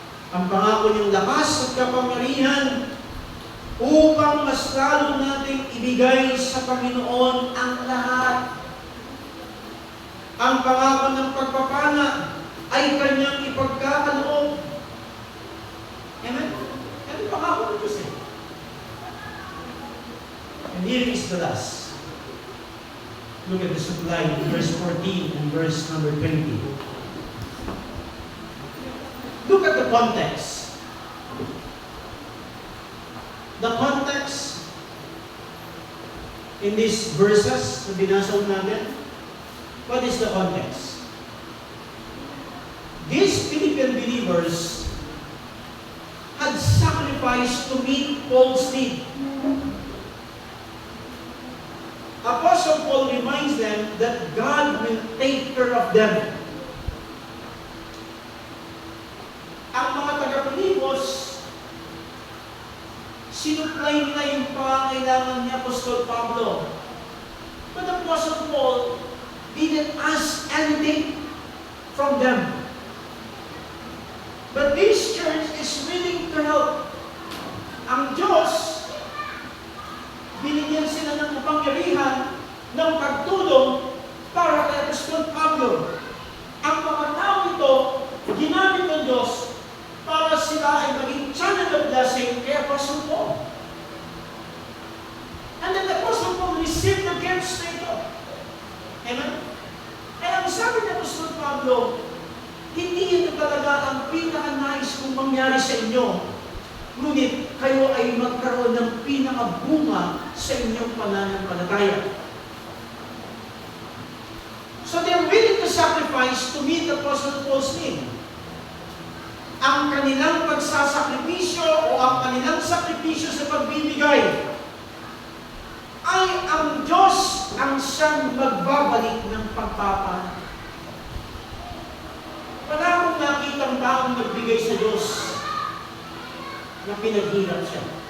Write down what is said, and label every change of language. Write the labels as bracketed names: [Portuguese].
[Filipino] Ang pangako niyang lakas at kapangyarihan upang mas lalo nating ibigay sa Panginoon ang lahat. Ang pangako ng pagpapala ay Kanyang ipagkakaloob. Amen? Yan ang pangako ng Diyos eh. [English] And here is the last. Look at the supply in verse 14 and verse number 20. Look at the context. The context in these verses [Filipino] na binasa natin, [English] what is the context? These Philippian believers had sacrificed to meet Paul's need. Apostle Paul reminds them that God will take care of them. [Filipino] Ang mga taga-Pilipos, sinupply nila yung pangangailangan ni Apostol Pablo. [English] But Apostle Paul didn't ask anything from them. But this church is willing to help. [Filipino] Ang Diyos, binigyan sila ng kapangyarihan ng pagtulong para kay Apostol Pablo. Ang mga tao ito, ginamit ng Diyos para sila ay maging [English] channel of blessing [Filipino] kay Apostle Paul. [English] And then Apostle Paul received the gifts na ito. Amen? [Filipino] Kaya ang sabi ni Apostol Pablo, hindi ito talaga ang pinaka-nais kong mangyari sa inyo. Ngunit kayo ay magkaroon ng pinakabunga sa inyong pananampalataya. [English] So they're willing to sacrifice to meet Apostle Paul's need. [Filipino] Ang kanilang pagsasakripisyo o ang kanilang sakripisyo sa pagbibigay ay ang Diyos ang siyang magbabalik ng pagpapala. Wala akong nakitang taong nagbigay sa Diyos na pinaghirap siya.